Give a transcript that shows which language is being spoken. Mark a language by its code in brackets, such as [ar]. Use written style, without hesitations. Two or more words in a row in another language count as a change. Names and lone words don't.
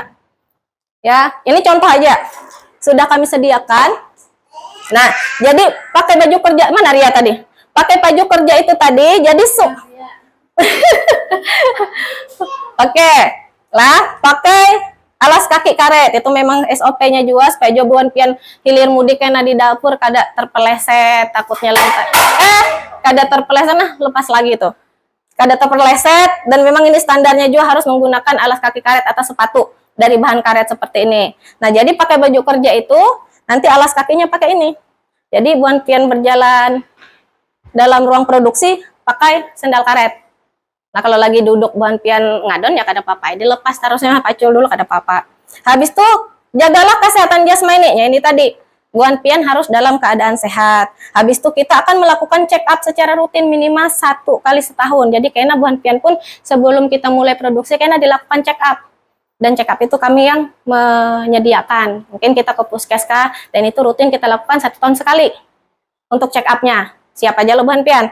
[id] Ya, ini contoh aja. Sudah kami sediakan. Nah, jadi pakai baju kerja. Mana Ria tadi? Pakai baju kerja itu tadi, jadi Oke, lah pakai alas kaki karet itu memang SOP-nya juga supaya Buan Pian hilir mudik kena di dapur kada terpeleset, takutnya lantai. Kada terpeleset nah lepas lagi tuh. Kada terpeleset dan memang ini standarnya juga harus menggunakan alas kaki karet atau sepatu dari bahan karet seperti ini. Nah, jadi pakai baju kerja itu nanti alas kakinya pakai ini. Jadi Buan Pian berjalan dalam ruang produksi pakai sendal karet. [bjn] Nah, kalau lagi duduk Buan Pian ngadon ya kada apa-apa, dilepas terusnya pacul dulu kada apa-apa. [id] Habis itu jagalah kesehatan jasmaninya ini tadi. Buan Pian harus dalam keadaan sehat. Habis itu kita akan melakukan [en] check up [id] secara rutin minimal 1 kali setahun. Jadi kayaknya Buan Pian pun sebelum kita mulai produksi kayaknya dilakukan [en] check up. [id] Dan [en] check up [id] itu kami yang menyediakan. Mungkin kita ke Puskesmas dan itu rutin kita lakukan 1 tahun sekali untuk [en] check up- [id] nya. Siapa aja lo Buan Pian?